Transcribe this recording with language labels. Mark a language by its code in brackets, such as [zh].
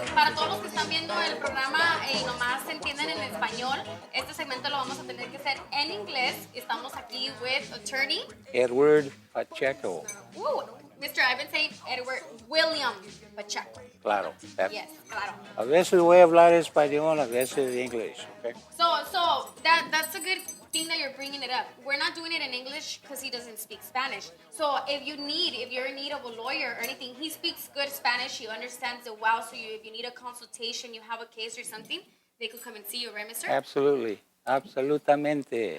[es] Para todos los que están viendo el programa y nomás se entienden en español, este segmento lo vamos a tener que hacer en inglés. Estamos aquí [en] with attorney Edward Pacheco. Woo, Mr. I've been saying Edward William Pacheco. [es] Claro. [en] Yes, claro. [es] A veces voy a hablar español, a veces [en] English, okay? So that's a good thing that you're bringing it up. We're not doing it in English because he doesn't speak Spanish. So if you're in need of a lawyer or anything, he speaks good Spanish. He understands it well. So if you need a consultation, you have a case or something, they could come and see you, right, mister? Absolutely. [es] Absolutamente.